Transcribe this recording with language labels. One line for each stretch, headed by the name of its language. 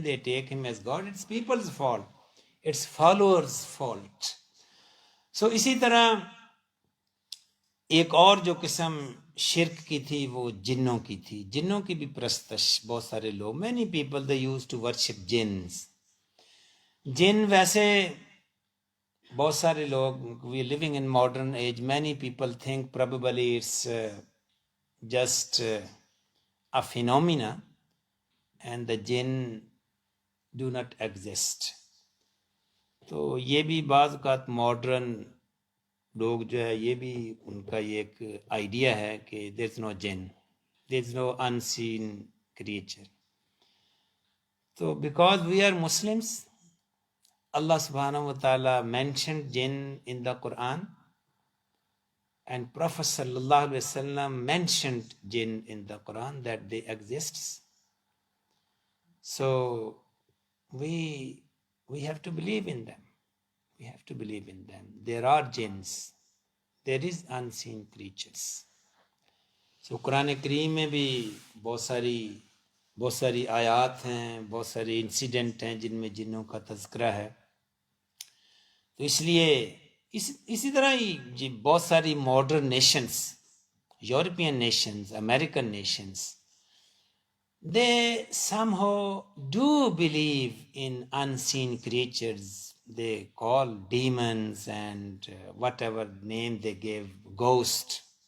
English: They take him as God. It's people's fault, it's followers fault.
Urdu: سو اسی طرح ایک اور جو قسم شرک کی تھی وہ جنوں کی تھی. جنوں کی بھی پرستش بہت سارے لوگ،
English: many people they used to worship jinns.
Urdu: جن ویسے بہت سارے لوگ،
English: we are living in modern age, many people think probably it's just a phenomena and the jinn do not exist.
Urdu: تو یہ بھی بعض اوقات ماڈرن لوگ جو ہے یہ بھی ان کا یہ ایک آئیڈیا ہے کہ
English: There is no jinn, there is no unseen creature. تو because we are Muslims, Allah سبحانہ و تعالیٰ mentioned jinn in the Quran and prophet صلی اللہ علیہ وسلم mentioned jinn in the Quran that they exist. So we have to believe in them. We have to believe in them. There are jinns. There is unseen creatures.
Urdu: So قرآن کریم میں بھی بہت ساری آیات ہیں، بہت سارے انسیڈنٹ ہیں جن میں جنوں کا تذکرہ ہے. تو اس لیے اسی طرح ہی بہت ساری modern nations, European nations, American nations,
English: they somehow do believe in unseen creatures. They call demons and whatever name they gave, ghost.